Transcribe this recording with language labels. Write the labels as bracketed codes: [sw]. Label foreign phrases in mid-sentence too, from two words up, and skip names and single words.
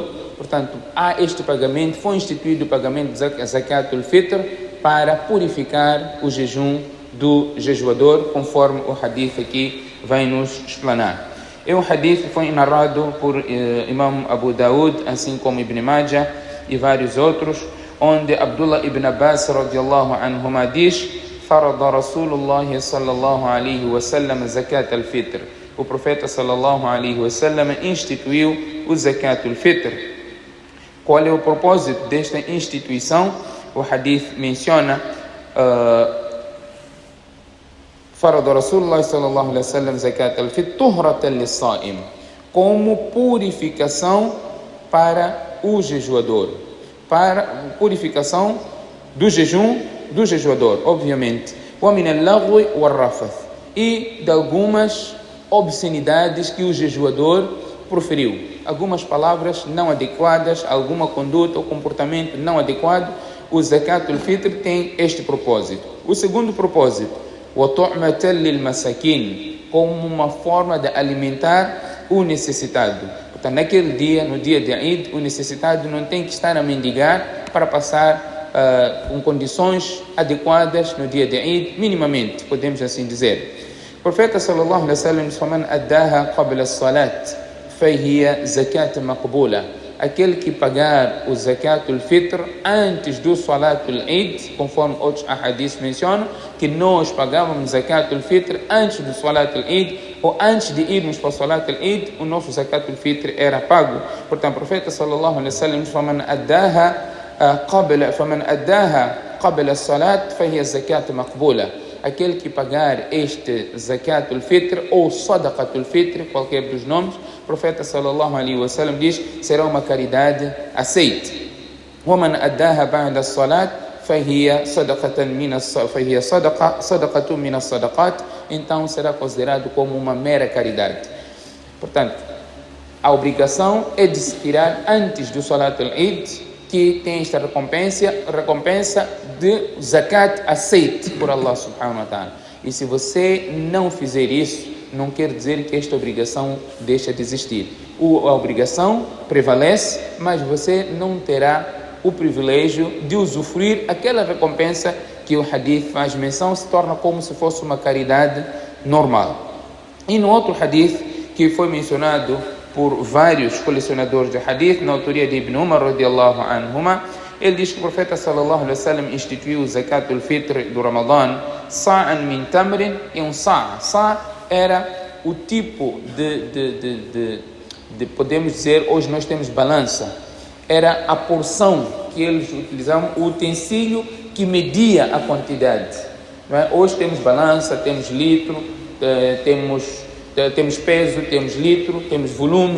[pt] Portanto, há este pagamento, foi instituído o pagamento de Zakatul Fitr para purificar o jejum do jejuador, conforme o hadith aqui vai nos explanar. O hadith foi narrado por Imam Abu Daud, assim como Ibn Majah e vários outros, onde Abdullah ibn Abbas [ar] رضي الله عنهما [pt] diz: [ar] فرض رسول الله صلى الله عليه وسلم زكاة الفطر. [pt] O profeta [ar] صلى الله عليه وسلم [pt] instituiu o Zakatul Fitr. Qual é o propósito desta instituição? O hadith menciona [ar] فرض رسول الله صلى الله عليه وسلم زكاة الفطر طهرة lis-sa'im, [pt] como purificação para o jejuador, para purificação do jejum do jejuador, obviamente, [ar] ومن اللغو والرفث, [pt] e de algumas obscenidades que o jejuador proferiu, algumas palavras não adequadas, alguma conduta ou comportamento não adequado. O Zakatul Fitr tem este propósito. O segundo propósito, [ar] وطعمة للمساكين, [pt] como uma forma de alimentar o necessitado. Portanto, naquele dia, no dia de Eid, o necessitado não tem que estar a mendigar para passar com condições adequadas no dia de Eid, minimamente, podemos assim dizer. O profeta [ar] صلى الله عليه وسلم [pt] diz: [ar] "من أداها قبل الصلاة فهي زكاة مقبولة." [pt] Aquele que pagar o Zakatul Fitr antes do Salatul Eid, conforme outros hadiths mencionam, que nós pagávamos Zakatul Fitr antes do Salatul Eid, ou antes de irmos para o Salatul Eid, o nosso Zakatul Fitr era pago. Portanto, o profeta [ar] صلى الله عليه وسلم [pt] diz: [ar] "من أداها قبل الصلاة فهي زكاة مقبولة." [pt] Aquele que pagar este Zakatul Fitr ou Sadaqatul Fitr, qualquer dos nomes, o profeta [ar] صلى الله عليه وسلم [pt] diz, será uma caridade aceita. [ar] وَمَنْ أَدَّاهَا بَعْدَ الصَّلَاةِ فَهِيَ صَدَقَةٌ مِنَ الصَّدَقَاتِ. [pt] Então será considerado como uma mera caridade. Portanto, a obrigação é de se tirar antes do Salatul Eid, que tem esta recompensa de zakat aceite por Allah [ar] سبحانه وتعالى. [pt] E se você não fizer isso, não quer dizer que esta obrigação deixa de existir. A obrigação prevalece, mas você não terá o privilégio de usufruir aquela recompensa que o hadith faz menção, se torna como se fosse uma caridade normal. E no outro hadith que foi mencionado por vários colecionadores de hadith, na autoria de Ibn Umar [ar] رضي الله عنهما, [pt] ele diz que o profeta [ar] صلى الله عليه وسلم [pt] instituiu o Zakatul Fitr do Ramadã [ar] صاعا من تمر, [pt] e um sa' era o tipo de podemos dizer, hoje nós temos balança, era a porção que eles utilizavam o utensílio que media a quantidade. Não é? Hoje temos balança, temos litro, temos peso, temos litro, temos volume.